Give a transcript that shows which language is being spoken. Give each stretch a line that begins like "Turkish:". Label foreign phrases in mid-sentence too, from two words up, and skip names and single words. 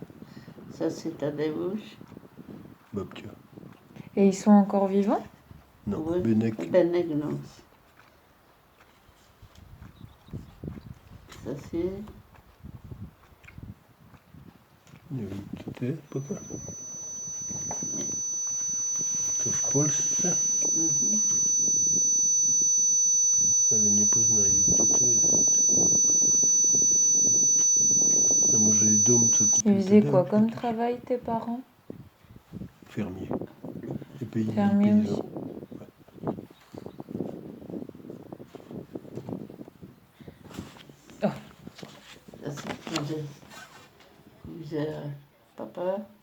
French: Ça, c'est Tadeusz. Babka. Et ils sont encore vivants? Non, Oui. Benek. Benek, non. Ça, c'est. C'était pas quoi?
Polish: To w Polsce? Mhm. Ale nie poznaję, gdzie to jest. A może dom, co kupił
French: Ils faisaient quoi Tadeusz, comme jakiś travail, tes parents? fermier. Et Fermier paysan. aussi. Ça, c'est quand j'ai papa,